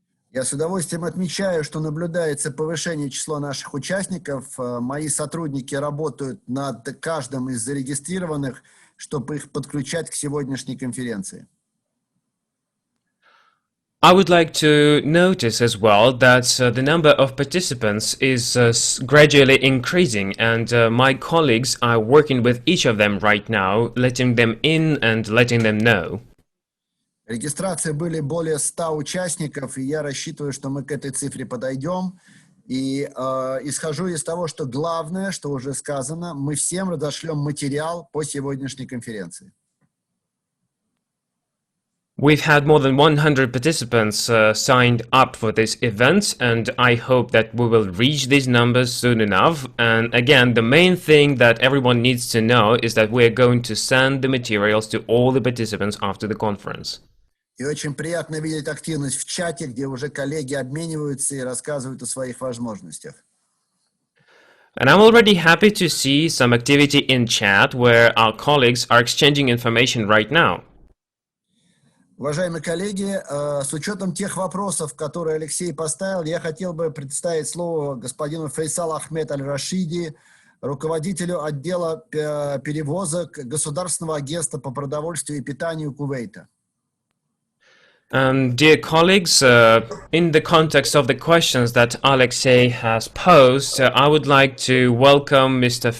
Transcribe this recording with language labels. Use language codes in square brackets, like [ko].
[ru] Я с удовольствием отмечаю, что наблюдается повышение числа наших участников. Мои сотрудники работают над каждым из зарегистрированных, чтобы их подключать к сегодняшней конференции. [en] I would like to notice as well that the number of participants is gradually increasing, and my colleagues are working with each of them right now, letting them in and letting them know. [ru] Регистрации были более 100 участников, и я рассчитываю, что мы к этой цифре подойдем. И исхожу из того, что главное, что уже сказано, мы всем разошлем материал по сегодняшней конференции. [en] We've had more than 100 participants signed up for this event, and I hope that we will reach these numbers soon enough. And again, the main thing that everyone needs to know is that we're going to send the materials to all the participants after the conference. [ru] И очень приятно видеть активность в чате, где уже коллеги обмениваются и рассказывают о своих возможностях. [en] And I'm already happy to see some activity in chat where our colleagues are exchanging information right now. [ru] Уважаемые коллеги, с учетом тех вопросов, которые Алексей поставил, я хотел бы представить слово господину Фейсалу Ахмед Аль-Рашиди, руководителю отдела перевозок Государственного агентства по продовольствию и питанию Кувейта. [en] Dear colleagues, in the context of the questions that Alexei has posed, I would like to welcome Mr.